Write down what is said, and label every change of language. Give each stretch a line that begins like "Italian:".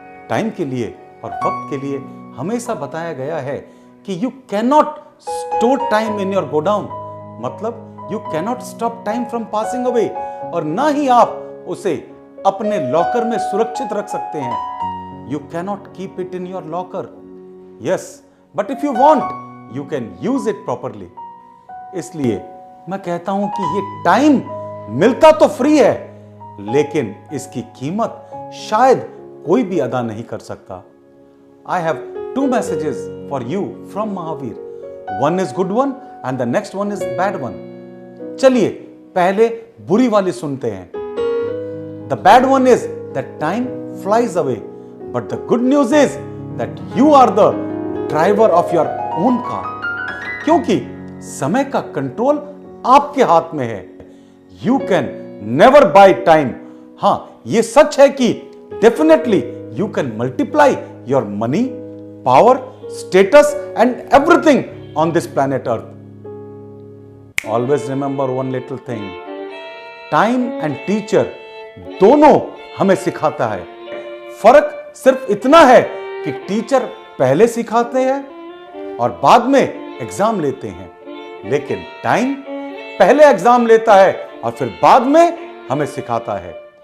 Hindi: Time के लिए और वक्त के लिए हमेशा बताया गया है कि
English: you can not store time in your godown,
Hindi: मतलब
English: you can not stop time from passing away,
Hindi: और ना ही आप उसे अपने लॉकर में सुरक्षित रख सकते हैं।
English: You cannot keep it in your locker. Yes, but if you want, you can use it properly.
Hindi: इसलिए मैं कहता हूं कि ये टाइम मिलता तो फ्री है, लेकिन इसकी कीमत शायद कोई भी अदा नहीं कर सकता।
English: I have two messages for you from Mahavir. One is good one and the next one is bad one.
Hindi: चलिए पहले बुरी वाली सुनते हैं।
English: The bad one is that time flies away. But the good news is that you are the driver of your own car.
Hindi: क्योंकि समय का control आपके हाथ में है।
English: You can never buy time.
Hindi: हाँ, ये सच है कि
English: definitely you can multiply your money, power, status and everything on this planet Earth. Always remember one little thing. Time and teacher
Hindi: दोनों हमें सिखाता है। फर्क सिर्फ इतना है कि टीचर पहले सिखाते हैं और बाद में एग्जाम लेते हैं, लेकिन टाइम पहले एग्जाम लेता है और फिर बाद में हमें सिखाता है।